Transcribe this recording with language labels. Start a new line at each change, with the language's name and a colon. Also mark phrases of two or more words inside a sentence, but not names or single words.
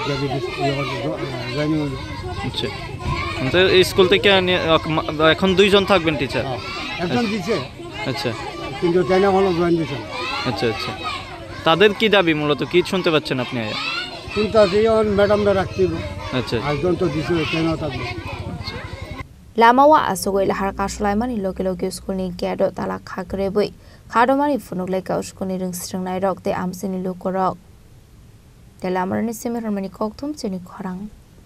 Bangla: আচ্ছা তো এই স্কুল থেকে এখন দুইজন থাকবেন টিচার একজন দিছে আচ্ছা কিন্তু ট্রেনে হলো জয়েন দিছে আচ্ছা তাদের কি দাবি মূলত কি শুনতে পাচ্ছেন আপনি কিন্তু ম্যাডামরা রাখতে আচ্ছা একজন তো দিছে ট্রেনে থাকবে
Kok Borok: Lamawa asogoi lahar kashlaimani loge skulni gedo tala khagreboi khadomani funuk leka skulni ringsrangnai rok te amsini lukorok telamrani semirmani koktum cheni khorang